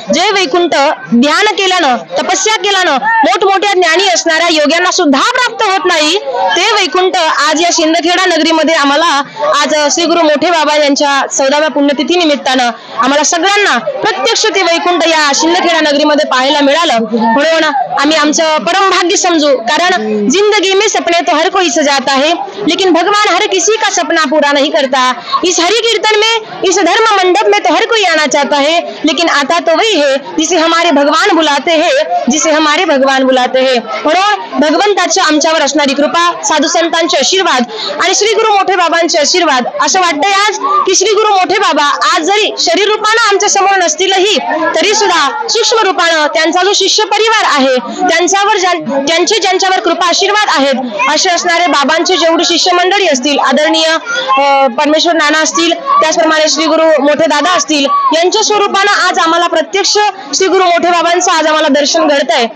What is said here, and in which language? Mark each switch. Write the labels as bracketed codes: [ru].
[mr] जे वैकुंठ ध्यान केल्यानं तपस्या केल्यानं मोठमोठ्या ज्ञानी असणाऱ्या योग्यांना सुद्धा प्राप्त होत नाही ते वैकुंठ आज या शिंदखेडा नगरीमध्ये आम्हाला आज श्री गुरु मोठे बाबा यांच्या 14व्या पुण्यतिथी निमित्तानं आम्हाला सगळ्यांना प्रत्यक्ष ते वैकुंठ या शिंदखेडा नगरीमध्ये पाहायला मिळालं. म्हणून आम्ही आमचं परम भाग्य समजू. [hi] कारण जिंदगी में सपने तो हर कोई सजाता है लेकिन भगवान हर किसी का सपना पूरा नहीं करता. इस हरि कीर्तन में इस धर्म मंडप में तो हर कोई आना चाहता है लेकिन आता तो वही है जिसे हमारे भगवान बुलाते हैं, जिसे हमारे भगवान बुलाते हैं. [mr] म्हणून भगवंताच्या आमच्यावर असणारी कृपा, साधू संतांचे आशीर्वाद आणि श्री गुरु मोठे बाबांचे आशीर्वाद. असं वाटतंय आज की श्री गुरु मोठे बाबा आज जरी शरीर रूपानं आमच्या समोर नसतीलही तरी सुद्धा सूक्ष्म रूपानं त्यांचा जो शिष्य परिवार आहे त्यांच्यावर ज्यांच्यावर कृपा आशीर्वाद आहेत असे असणारे बाबांचे जेवढे शिष्य मंडळी असतील, आदरणीय परमेश्वर नाना असतील, त्याचप्रमाणे श्री गुरु मोठे दादा असतील, यांच्या स्वरूपानं आज आम्हाला प्रत्यक्ष श्री गुरु मोठे बाबांचं आज आम्हाला दर्शन घडतंय.